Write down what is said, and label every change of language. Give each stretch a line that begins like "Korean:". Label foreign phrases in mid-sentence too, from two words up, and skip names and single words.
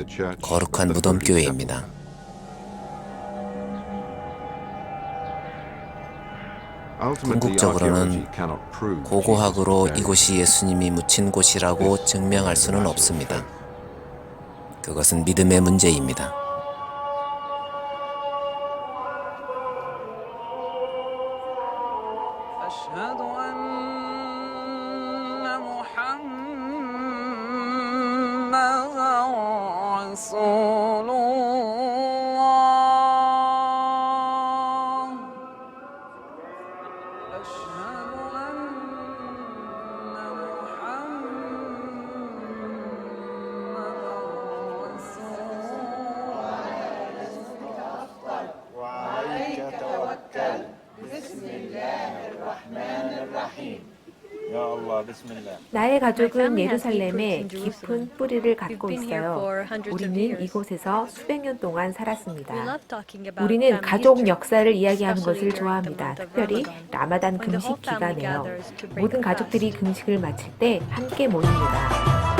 Korean: 거룩한 무덤교회입니다. 궁극적으로는 고고학으로 이곳이 예수님이 묻힌 곳이라고 증명할 수는 없습니다. 그것은 믿음의 문제입니다.
Arabic: أشهد أن محمدًا رسول الله أشهد أن محمدًا رسول وعليك توكل بسم الله الرحمن الرحيم يا الله بسم الله
Korean: 나의 가족은 예루살렘에 깊은 뿌리를 갖고 있어요. 우리는 이곳에서 수백 년 동안 살았습니다. 우리는 가족 역사를 이야기하는 것을 좋아합니다. 특별히 라마단 금식 기간에요. 모든 가족들이 금식을 마칠 때 함께 모입니다.